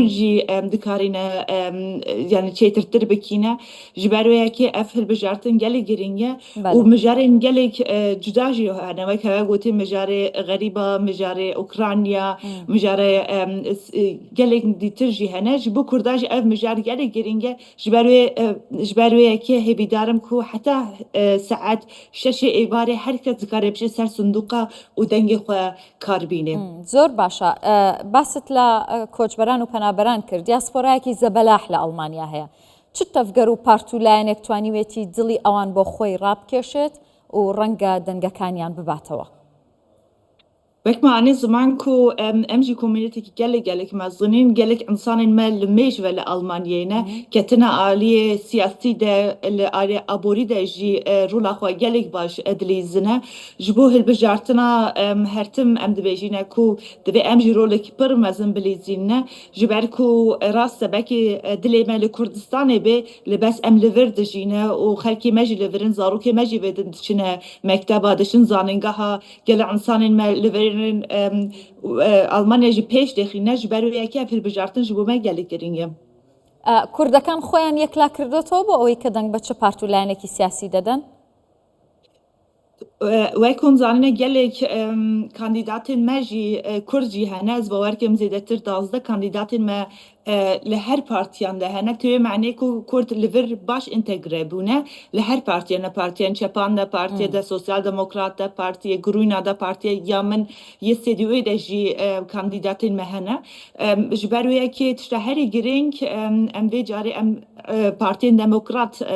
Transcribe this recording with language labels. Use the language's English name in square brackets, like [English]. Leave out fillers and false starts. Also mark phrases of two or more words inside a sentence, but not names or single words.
[Kurdish] jî dikarîne yani çêtirtir bikîne ji ber wê yekê ev hilbijartin gelê giring e û mijarên gelek cuda jî hene wek hewe gotî mijarê xerîba mijarê Ukrayna mijarê gelek dîtir jî hene ji bo Kurda jî ev mijar gelê giring e ji ber wê yekê hêvîdarim ku heta saet 6 êvarê herkes dikare bişe ser sindoqa û dengê xwe kar bîne. [Central Kurdish] زۆر باشە. باست لە کۆچبەران و پەنابەران کرد. دیاسپۆرایەکی زەبەلاح لە ئەڵمانیا هەیە. چ تەفگەر و پارت و لایەنێک توانیوێتی دڵی ئەوان بۆ خۆی ڕابکێشێت و ڕەنگە دەنگەکانیان بباتەوە؟ [Kurdish] وەک معنی زمان ku em jî komûnîtekî gelek mezin gelek insanên me li mêj ve li Almanyayê ketine aliyê siyasî de li aliyê aborî de jî rola xwe gelek baş dilîzine ji bo hilbijartina hertim em dibêjîne ku divê em jî rolekî pir mezin bilîzîne ji ber ku rast sebekê dilê me li Kurdistanê bê li bes em li vir dijîne û xelkê me jî li virin zarokê me jî vêdin diçine mekteba dişin zanîngeha gelek insanên me li vir Almanya jî pêş dixîne ji ber wê yekê ev hilbijartin ji bo me gelek giring e. [Central Kurdish] کوردەکان خۆیان یەکلا کردوتەوە بۆ ئەوەی کە دەنگ بە چه پارت و لایەنێکی سیاسی دەدەن؟ [Kurdish] wek hûn zanîne gelek kandîdatên me jî Kurd jî hene ez bawer dikim zêdetir 12 kandîdatên me li her partiyan de hene tê meعنê ku Kurd li vir baş întegre bûne li her partiyan de partiyên çepan de partiye de Sosyal Demokrat de partiye Grûna de partiye ya min yê CDU de jî kandîdatên me hene ji ber wê yekê tişta herî giring em vê carê em partiyên Demokrat